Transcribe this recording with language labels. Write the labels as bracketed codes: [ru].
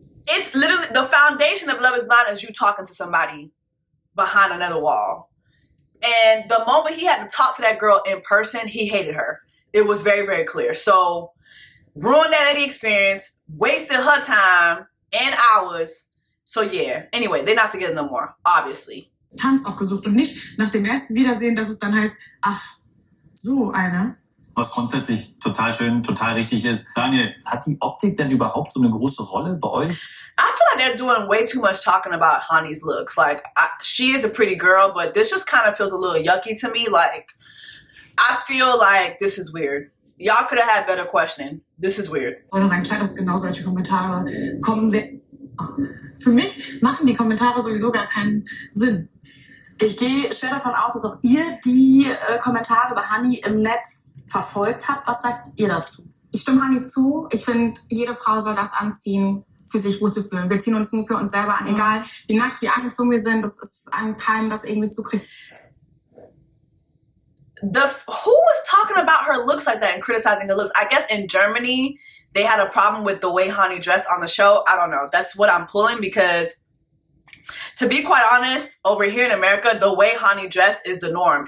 [en] It's literally, the foundation of Love is Blind is you talking to somebody behind another wall. And the moment he had to talk to that girl in person, he hated her. It was very, very clear. So, ruined that lady experience, wasted her time and hours. So, yeah. Anyway, they're not together no more, obviously. [de] Tanz auch gesucht und nicht nach dem ersten Wiedersehen, dass es dann heißt, ach, so einer. Was grundsätzlich total schön, total richtig ist. Daniel, hat die Optik denn überhaupt so eine große Rolle bei euch? [en] I feel like they're doing way too much talking about Hanni's looks. Like, she is a pretty girl, but this just kind of feels a little yucky to me. Like, I feel like this is weird. Y'all could have had better questioning. This is weird. [de] Rein klar, dass genau solche Kommentare kommen. Für mich machen die Kommentare sowieso gar keinen Sinn. Ich gehe schwer davon aus, dass auch ihr die Kommentare über Hanni im Netz verfolgt habt. Was sagt ihr dazu? Ich stimme Hanni zu. Ich finde, jede Frau soll das anziehen, für sich wohlzufühlen. Wir ziehen uns nur für uns selber an, egal wie nackt, wie angezogen wir sind. Das ist an keinem das irgendwie zu kriegen. [en] Who was talking about her looks like that and criticizing her looks? I guess in Germany, they had a problem with the way Hanni dressed on the show. I don't know. That's what I'm pulling because, to be quite honest, over here in America, the way Hanni dressed is the norm.